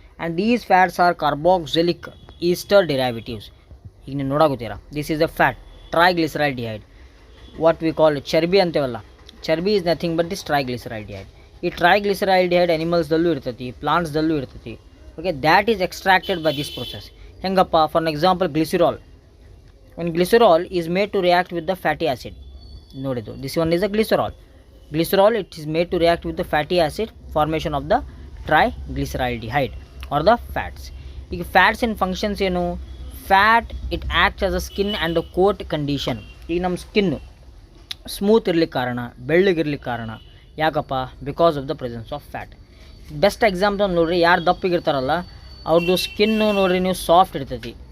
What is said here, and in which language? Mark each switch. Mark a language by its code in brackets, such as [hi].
[en] And these fats are carboxylic ester derivatives. [kn] ಈಗ ನೀವು ನೋಡಾಗುತ್ತೀರಾ, [en] This is the fat, triglyceraldehyde. What we call ಚರ್ಬಿ ಅಂತೇವಲ್ಲ, ಚರ್ಬಿ is nothing but this triglyceraldehyde. [kn] ಈ ಟ್ರೈಗ್ಲಿಸರೈಲ್ಡಿಹೈಡ್ ಅನಿಮಲ್ಸ್ದಲ್ಲೂ ಇರ್ತೈತಿ, ಪ್ಲಾಂಟ್ಸ್ದಲ್ಲೂ ಇರ್ತೈತಿ. [en] Okay, that is extracted by this process. [kn] ಹೆಂಗಪ್ಪ? [en] For example glycerol. when glycerol is made to react with the fatty acid, [kn] ನೋಡಿದ್ದು [en] this one is a glycerol it is made to react with the fatty acid, formation of the triglyceraldehyde or the fats. [kn] ಈಗ fats ಇನ್ functions ಏನು? [en] Fat it acts as a skin and a coat condition. [kn] ಈಗ ನಮ್ಮ skin smooth ಇರ್ಲಿಕ್ಕೆ ಕಾರಣ, ಬೆಳ್ಳಗಿರ್ಲಿಕ್ಕೆ ಕಾರಣ ಯಾಕಪ್ಪ? [en] Because of the presence of fat. [kn] Best example ನೋಡಿರಿ, ಯಾರು ದಪ್ಪಿಗಿರ್ತಾರಲ್ಲ ಅವ್ರದ್ದು ಸ್ಕಿನ್ನು ನೋಡಿರಿ ನೀವು, ಸಾಫ್ಟ್ ಇರ್ತೈತಿ.